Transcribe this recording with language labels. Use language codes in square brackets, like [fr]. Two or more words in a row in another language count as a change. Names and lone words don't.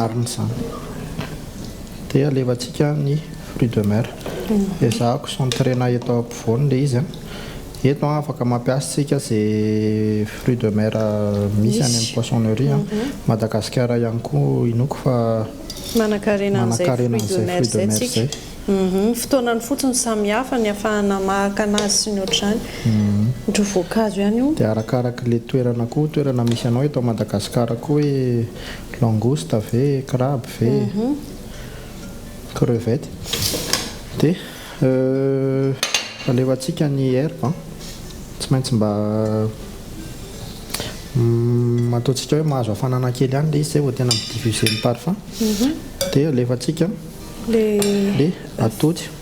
[mg] marina izany dia alefantsika ny [fr] fruit de mer [mg] ezahako centrena eto ampovoany le izy a eto afaka mampiasatsika izay [fr] fruit de mer [mg] misy any amin'ny poissonnerie Madagasikara ihany koa inoko fa Manakarena Manakarena [fr] fruit de mer fruit de [mg] zay [fr] mer [mg] tsika zay. fotoanany fotsiny samihafa ny afahana maka anazy sy ny ohatr'izany ohatra voankazo ihany io dia arakaraka le toerana koa toerana misy anao eto Madagasikara koa hoe langouste ve crabe ve crevette dia alevantsika ny herbe tsy maintsy mba ataontsika hoe mahazo hafanana kely ihany le izy zay vao tena midiffuser ny parfum dia alevantsika le atody